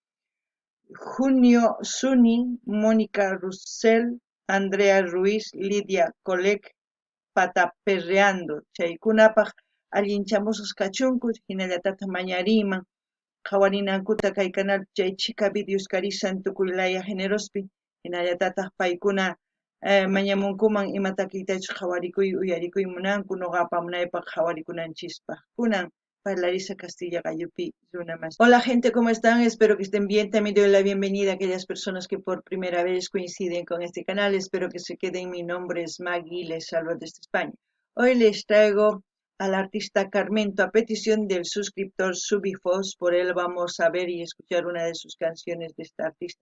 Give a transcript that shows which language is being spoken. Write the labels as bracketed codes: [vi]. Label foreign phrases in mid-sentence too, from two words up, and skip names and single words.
[qu] Junio Suni, Mónica Russell, Andrea Ruiz, Lidia Colec, Pataperreando, chaykunapaq allinchamusaq kachunku hinallatata mañariman qhawarinankuta kay canal chay chika videos karisan tukuylaya generospi hinallatataq paykuna mañamunkuman imatakitachus qhawarikuy uyarikuy munanku noqapa munaypaq qhawarikunanchispa kunan Larisa Castilla Gallupi Runamas. [es] Hola gente, ¿cómo están? Espero que estén bien. También doy la bienvenida a aquellas personas que por primera vez coinciden con este canal. Espero que se queden. Mi nombre es Maggie, les salvo desde España. Hoy les traigo al artista Carmento a petición del suscriptor Subifos. Por él vamos a ver y escuchar una de sus canciones de este artista.